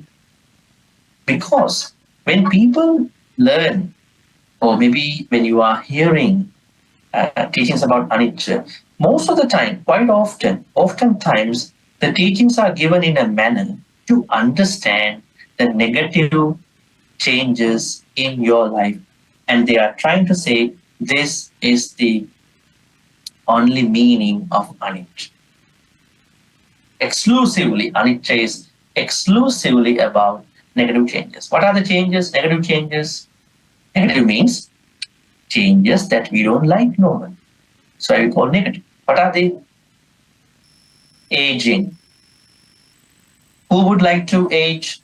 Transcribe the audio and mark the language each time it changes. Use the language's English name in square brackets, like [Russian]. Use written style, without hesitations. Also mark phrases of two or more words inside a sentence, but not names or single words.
[English] Because when people learn, or maybe when you are hearing teachings about anicca, most of the time, quite often, oftentimes, the teachings are given in a manner to understand the negative changes in your life. And they are trying to say this is the only meaning of anicca. Exclusively, anicca is exclusively about negative changes. What are the changes? Negative changes. Negative means changes that we don't like normally. So I will call negative. What are they? Aging. Who would like to age?